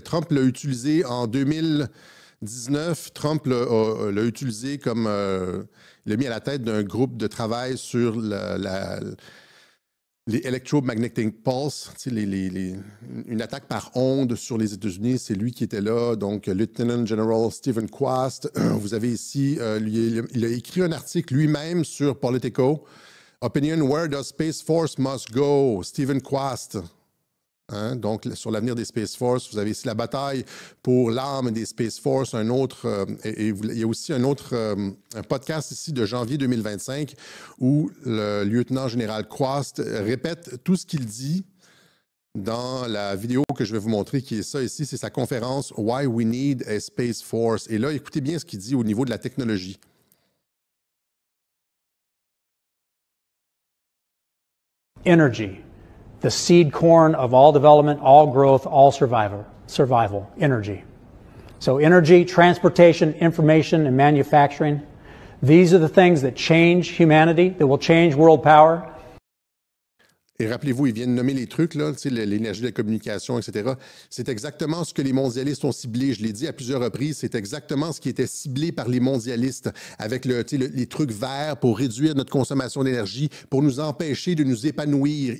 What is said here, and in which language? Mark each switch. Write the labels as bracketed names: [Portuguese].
[French] Trump l'a utilisé en 2019. Trump l'a utilisé comme... il l'a mis à la tête d'un groupe de travail sur les [English] electromagnetic pulse, [French] une attaque par onde sur les États-Unis. C'est lui qui était là. Donc, Lieutenant General Stephen Quast. Vous avez ici, il a écrit un article lui-même sur Politico. [English] Opinion, where does Space Force must go? [French] Stephen Quast. Hein? Donc, sur l'avenir des Space Force, vous avez ici la bataille pour l'arme des Space Force. Il y a aussi un podcast ici de janvier 2025 où le lieutenant général Quast répète tout ce qu'il dit dans la vidéo que je vais vous montrer, qui est ça ici. C'est sa conférence « [English] Why we need a Space Force [French] ». Et là, écoutez bien ce qu'il dit au niveau de la technologie. [English] Energy, the seed corn of all development, all growth, all survival, energy. So energy, transportation, information, and manufacturing, these are the things that change humanity, that will change world power. [French] Et rappelez-vous, ils viennent nommer les trucs, là, l'énergie de la communication, etc. C'est exactement ce que les mondialistes ont ciblé. Je l'ai dit à plusieurs reprises, c'est exactement ce qui était ciblé par les mondialistes avec les trucs verts pour réduire notre consommation d'énergie, pour nous empêcher de nous épanouir.